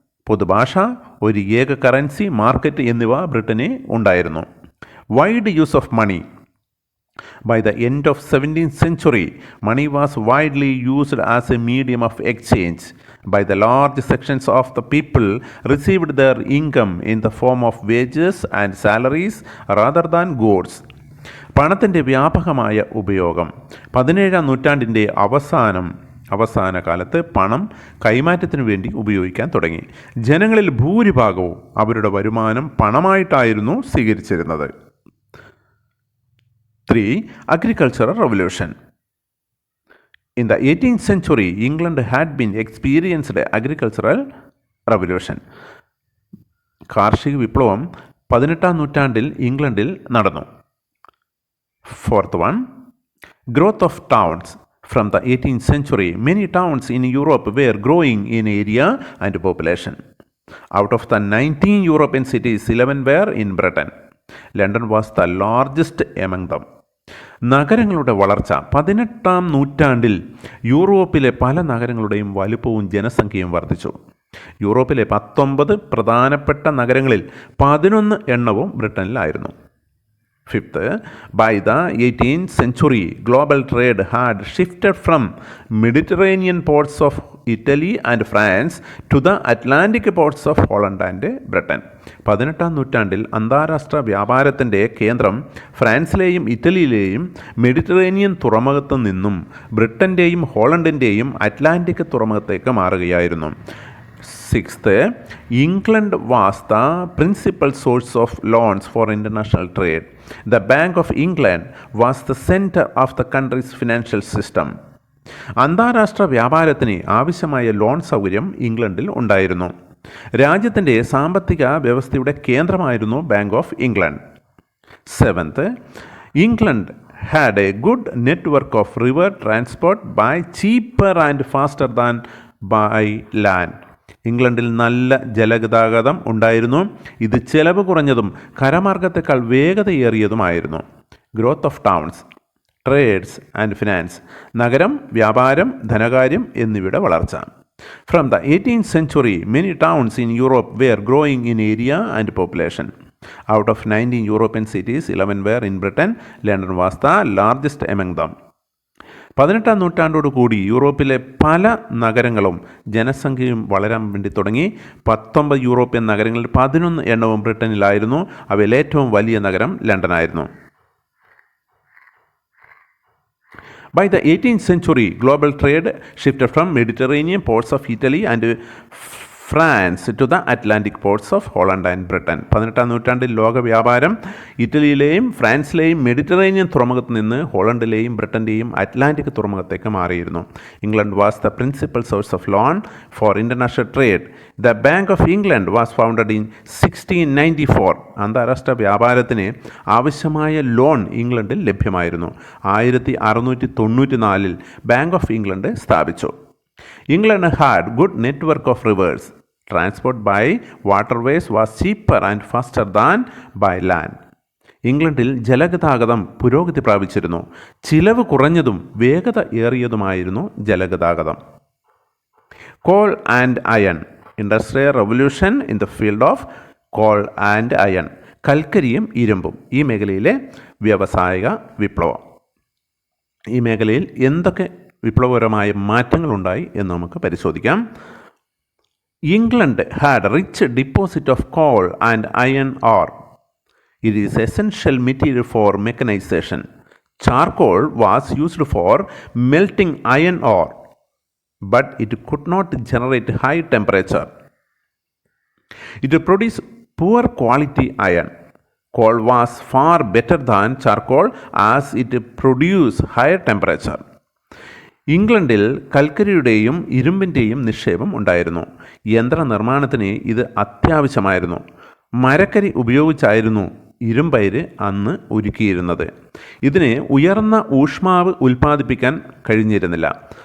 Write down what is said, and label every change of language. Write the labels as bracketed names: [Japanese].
[Malayalam] പൊതുഭാഷ, ഒരു ഏക currency, market എന്നിവ ബ്രിട്ടന് ഉണ്ടായിരുന്നു. [English] Wide use of money. By the end of 17th century, money was widely used as a medium of exchange. By the large sections of the people received their income in the form of wages and salaries rather than goods. [Malayalam] പണത്തിൻ്റെ വ്യാപകമായ ഉപയോഗം. 17-ാം നൂറ്റാണ്ടിൻ്റെ അവസാന കാലത്ത് പണം കൈമാറ്റത്തിനു വേണ്ടി ഉപയോഗിക്കാൻ തുടങ്ങി. ജനങ്ങളിൽ ഭൂരിഭാഗവും അവരുടെ വരുമാനം പണമായിട്ടായിരുന്നു സ്വീകരിച്ചിരുന്നത്. [English] 3. Agricultural Revolution. In the 18th century, England had been experienced agricultural revolution. [Malayalam] കാർഷിക വിപ്ലവം 18-ാം നൂറ്റാണ്ടിൽ ഇംഗ്ലണ്ടിൽ നടന്നു. [English] 4th one, growth of towns. From the 18th century, many towns in Europe were growing in area and population. Out of the 19 European cities, 11 were in Britain. London was the largest among them. [Malayalam] നഗരങ്ങളുടെ വളർച്ച. 18-ാം നൂറ്റാണ്ടിൽ യൂറോപ്പിലെ പല നഗരങ്ങളുടെയും വലുപ്പവും ജനസംഖ്യയും വർദ്ധിച്ചു. യൂറോപ്പിലെ 19 പ്രധാനപ്പെട്ട നഗരങ്ങളിൽ 11 എണ്ണവും ബ്രിട്ടനിലായിരുന്നു. [English] 5th, by the 18th century, global trade had shifted from Mediterranean ports of Italy and France to the Atlantic ports of Holland and Britain. [Malayalam] 18-ാം നൂറ്റാണ്ടിൽ അന്താരാഷ്ട്ര വ്യാപാരത്തിൻ്റെ കേന്ദ്രം ഫ്രാൻസിലെയും ഇറ്റലിയിലെയും മെഡിറ്ററേനിയൻ തുറമുഖത്തു നിന്നും ബ്രിട്ടൻ്റെയും ഹോളണ്ടിൻ്റെയും അറ്റ്ലാന്റിക് തുറമുഖത്തേക്ക് മാറുകയായിരുന്നു. [English] 6th, England was the principal source of loans for international trade. The Bank of England was the center of the country's financial system. [Malayalam] അന്താരാഷ്ട്ര വ്യാപാരത്തിന് ആവശ്യമായ loan സൗകര്യം ഇംഗ്ലണ്ടിൽ ഉണ്ടായിരുന്നു. രാജ്യത്തിൻ്റെ സാമ്പത്തിക വ്യവസ്ഥയുടെ കേന്ദ്രമായിരുന്നു bank of England. [English] 7th, England had a good network of river transport by cheaper and faster than by land. [Malayalam] ഇംഗ്ലണ്ടിൽ നല്ല ജലഗതാഗതം ഉണ്ടായിരുന്നു. ഇത് ചെലവ് കുറഞ്ഞതും കരമാർഗത്തേക്കാൾ വേഗതയേറിയതുമായിരുന്നു. [English] Growth of towns, trades and finance. [Malayalam] നഗരം, വ്യാപാരം, ധനകാര്യം എന്നിവയുടെ വളർച്ച. [English] From the 18th century, many towns in Europe were growing in area and population. Out of 19 European cities, 11 were in Britain. London was the largest among them. [Malayalam] 18-ാം നൂറ്റാണ്ടോടുകൂടി യൂറോപ്പിലെ പല നഗരങ്ങളും ജനസംഖ്യയും വളരാൻ വേണ്ടി തുടങ്ങി. 19 യൂറോപ്യൻ നഗരങ്ങളിൽ 11 എണ്ണവും ബ്രിട്ടനിലായിരുന്നു. അവയിൽ ഏറ്റവും വലിയ നഗരം ലണ്ടനായിരുന്നു. [English] By the 18th century, global trade shifted from Mediterranean ports of Italy and France to the Atlantic ports of Holland and Britain. [Malayalam] 18-ാം നൂറ്റാണ്ടിൽ ലോക വ്യാപാരം ഇറ്റലിയിലെയും ഫ്രാൻസിലെയും മെഡിറ്ററേനിയൻ തുറമുഖത്ത് നിന്ന് ഹോളണ്ടിലെയും ബ്രിട്ടൻ്റെയും അറ്റ്ലാന്റിക് തുറമുഖത്തേക്ക് മാറിയിരുന്നു. [English] England was the principal source of loan for international trade. The bank of England was founded in 1694. [Malayalam] അന്താരാഷ്ട്ര വ്യാപാരത്തിന് ആവശ്യമായ loan ഇംഗ്ലണ്ടിൽ ലഭ്യമായിരുന്നു. 1694 bank of England സ്ഥാപിച്ചു. [English] England had good network of rivers. Transport by waterways was cheaper and faster than by land. [Malayalam] ഇംഗ്ലണ്ടിൽ ജലഗതാഗതം പുരോഗതി പ്രാപിച്ചിരുന്നു. ചിലവ് കുറഞ്ഞതും വേഗത ഏറിയതുമായിരുന്നു ജലഗതാഗതം. [English] Coal and iron. Industrial revolution in the field of coal and iron. [Malayalam] കൽക്കരിയും ഇരുമ്പും. ഈ മേഖലയിലെ വ്യാവസായിക വിപ്ലവം. ഈ മേഖലയിൽ എന്തൊക്കെ വിപ്ലവകരമായ മാറ്റങ്ങളുണ്ടായി എന്ന് നമുക്ക് പരിശോധിക്കാം. [English] England had rich deposit of coal and iron ore. It is essential material for mechanization. Charcoal was used for melting iron ore, but it could not generate high temperature. It produce poor quality iron. Coal was far better than charcoal as it produced higher temperature. [Malayalam] ഇംഗ്ലണ്ടിൽ കൽക്കരിയുടെയും ഇരുമ്പിൻ്റെയും നിക്ഷേപം ഉണ്ടായിരുന്നു. യന്ത്രനിർമ്മാണത്തിന് ഇത് അത്യാവശ്യമായിരുന്നു. മരക്കരി ഉപയോഗിച്ചായിരുന്നു ഇരുമ്പയിര് അന്ന് ഒരുക്കിയിരുന്നത്. ഇതിന് ഉയർന്ന ഊഷ്മാവ് ഉൽപ്പാദിപ്പിക്കാൻ കഴിഞ്ഞിരുന്നില്ല.